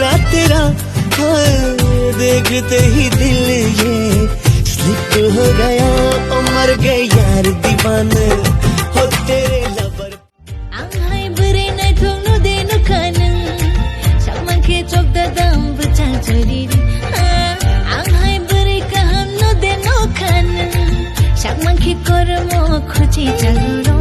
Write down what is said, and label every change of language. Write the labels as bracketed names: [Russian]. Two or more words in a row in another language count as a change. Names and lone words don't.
[Hindi] तेरा, देखते ही दिल ये स्लिप हो गया, मर गए यार दीवाने हो तेरे लवर। [Bodo] आंहाय बोरै नायथ'नो देनो खानो सामांखे चक दादाम बचाल चोरी आंहाय बोरै गाहामनो देनो खानो सामांखे करमो खोची चालू